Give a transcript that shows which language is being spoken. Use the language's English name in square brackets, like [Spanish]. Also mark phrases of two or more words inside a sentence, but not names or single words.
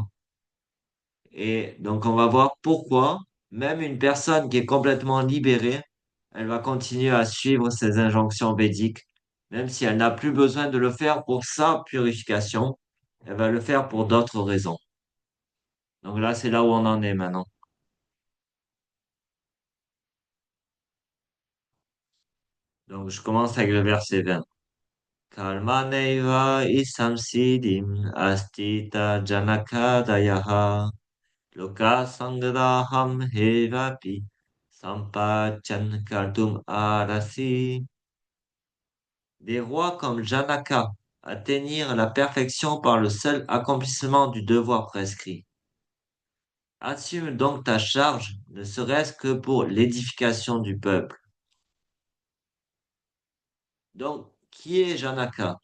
[French] Et donc, on va voir pourquoi même une personne qui est complètement libérée, elle va continuer à suivre ses injonctions védiques, même si elle n'a plus besoin de le faire pour sa purification, elle va le faire pour d'autres raisons. Donc là, c'est là où on en est maintenant. Donc, je commence avec le verset 20. [Sanskrit] Karmaneva isam siddhim astita janakadayaha loka sangraham hevapi sampachan kartum arasi. [French] Des rois comme Janaka atteignirent la perfection par le seul accomplissement du devoir prescrit. Assume donc ta charge, ne serait-ce que pour l'édification du peuple. Donc, qui est Janaka?